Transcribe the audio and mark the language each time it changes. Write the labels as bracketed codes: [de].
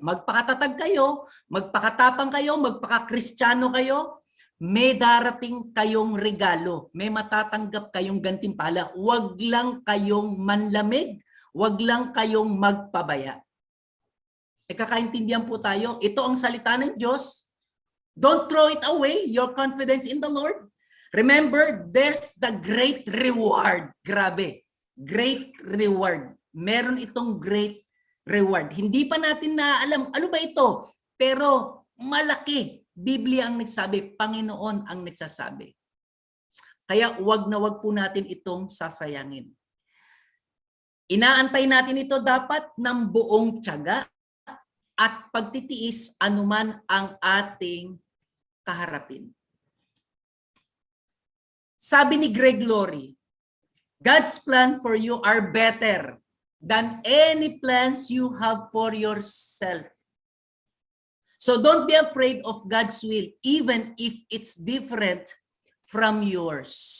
[tl] Magpakatatag kayo, magpakatapang kayo, magpakakristyano kayo, may darating kayong regalo, may matatanggap kayong gantimpala. Huwag lang kayong manlamig, huwag lang kayong magpabaya. Kakaintindihan po tayo, ito ang salita ng Diyos. [en] Don't throw it away, your confidence in the Lord. Remember, there's the great reward. Grabe, great reward. [tl] Meron itong [en] great reward. [tl] Hindi pa natin naalam, ano ba ito? Pero malaki. Biblia ang nagsabi, Panginoon ang nagsasabi. Kaya wag na wag po natin itong sasayangin. Inaantay natin ito dapat ng buong tiyaga at pagtitiis anuman ang ating kaharapin. Sabi ni [en] Greg Laurie, God's plan for you are better than any plans you have for yourself. So don't be afraid of God's will, even if it's different from yours.